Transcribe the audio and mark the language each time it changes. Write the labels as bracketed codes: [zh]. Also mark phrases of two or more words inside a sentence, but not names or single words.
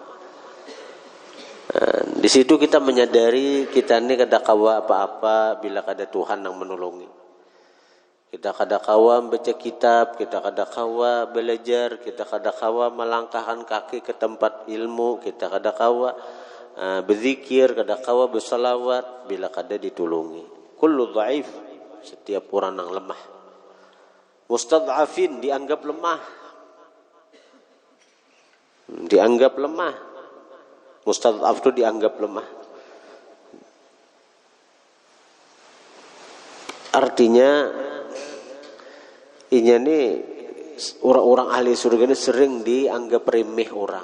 [bjn] Di situ kita menyadari kita ini kada kawa apa-apa bila kada Tuhan yang menolongi. Kita kada kawa membaca kitab, kita kada kawa belajar, kita kada kawa melangkahkan kaki ke tempat ilmu, kita kada kawa berzikir, kada kawa bersalawat bila kada ditulungi. [ar] Kullu dhaif, [id] setiap orang yang lemah. Mustad'afin dianggap lemah. Mustad'af itu dianggap lemah. Artinya ini orang-orang ahli surga ini sering dianggap remeh orang.